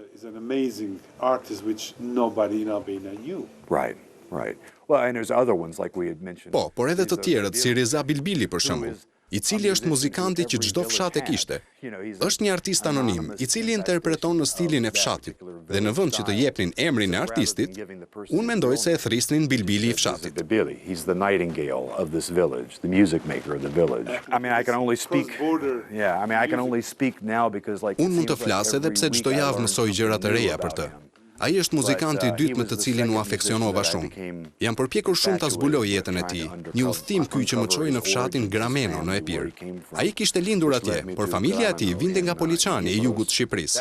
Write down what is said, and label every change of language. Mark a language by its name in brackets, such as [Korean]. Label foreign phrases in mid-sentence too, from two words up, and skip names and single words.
[Albanian] Po, por edhe të tjerët si Reza Bilbili për shembull, i cili është muzikanti që çdo fshat e kishte. Është një artist anonim, i cili interpreton në stilin e fshatit, dhe në vend që të jepnin emrin e artistit, unë mendoj se e thrisnin Bilbili i fshatit. [English] He's the nightingale of this village, the music maker of the village. I mean, I can only speak. Yeah, I mean, I can only speak now because like [Albanian] Unë mund të flas edhe pse çdo javë mësoj gjëra të reja për të. Ai është muzikanti i dytë me të cilin u afeksionova shumë. Jam përpjekur shumë ta zbuloj jetën e tij. Një udhtim ky që më çoi në fshatin Grameno në Epir. Ai kishte lindur atje, por familja e tij vinte nga Poliçani i jugut të Shqipërisë.